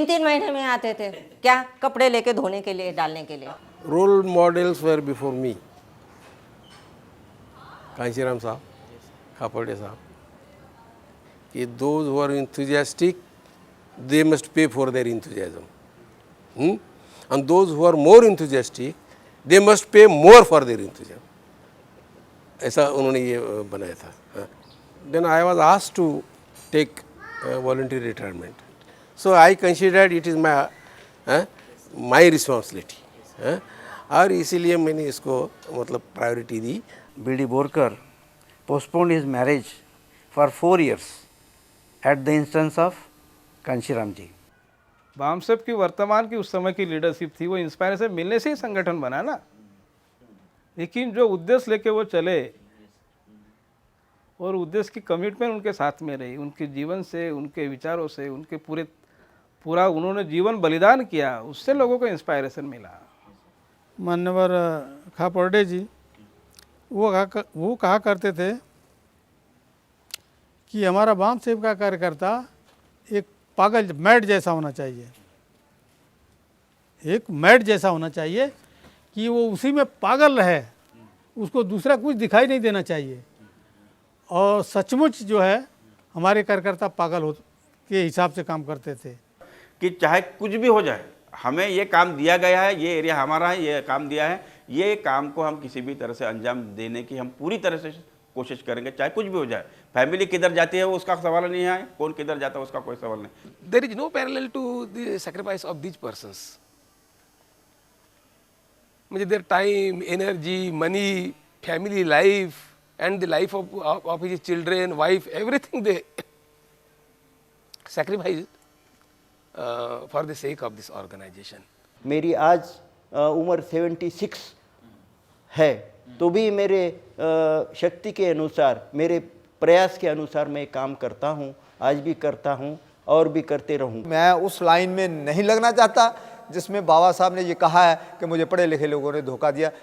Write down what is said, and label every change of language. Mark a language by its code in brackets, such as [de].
[hi] 3-3 महीने में आते थे, क्या कपड़े लेके धोने के लिए, डालने के लिए। [en] Role models were before me, Kanshiram sahab, Khapde sahab, कि those who are enthusiastic, they must pay for their enthusiasm. And those who are more enthusiastic, they must pay more for their enthusiasm. [hi] ऐसा उन्होंने ये बनाया था। [en] Then I was asked to take voluntary retirement. So I considered it is my responsibility. [hi] और इसीलिए मैंने इसको मतलब priority the. [en] B.D. Borkar postponed his marriage for 4 years at the instance of Kanshiram ji. [hi] बामसेप की वर्तमान की उस समय की लीडरशिप थी, वो इंस्पायरेशन मिलने से ही संगठन बना ना, लेकिन जो उद्देश्य लेके वो चले और उद्देश्य की कमिटमेंट उनके साथ में रही, उनके जीवन से, उनके विचारों से, उनके पूरा उन्होंने जीवन बलिदान किया, उससे लोगों को इंस्पायरेशन मिला. मान्यवर खापर्डे जी वो कहा करते थे कि हमारा बामसेप का कार्यकर्ता एक पागल मैड जैसा होना चाहिए, एक मैड जैसा होना चाहिए कि वो उसी में पागल रहे, उसको दूसरा कुछ दिखाई नहीं देना चाहिए. और सचमुच जो है हमारे कार्यकर्ता पागल हो के हिसाब से काम करते थे कि चाहे कुछ भी हो जाए, हमें ये काम दिया गया है, ये एरिया हमारा है, ये काम दिया है, ये काम को हम किसी भी तरह से अंजाम देने की हम पूरी तरह से कोशिश करेंगे, चाहे कुछ भी हो जाए. फैमिली किधर जाती है वो उसका सवाल नहीं है, कौन किधर जाता है उसका कोई सवाल नहीं. [en] There is no parallel to the sacrifice of these persons. [hi] मुझे [en] their time, energy, money, family life and the life of his children, wife, everything they sacrifice for the sake of this organization. [hi] मेरी आज उम्र 76 है, तो भी मेरे शक्ति के अनुसार, मेरे प्रयास के अनुसार मैं काम करता हूँ, आज भी करता हूँ और भी करते रहूँ. मैं उस लाइन में नहीं लगना चाहता जिसमें बाबा साहब ने ये कहा है कि मुझे पढ़े लिखे लोगों ने धोखा दिया.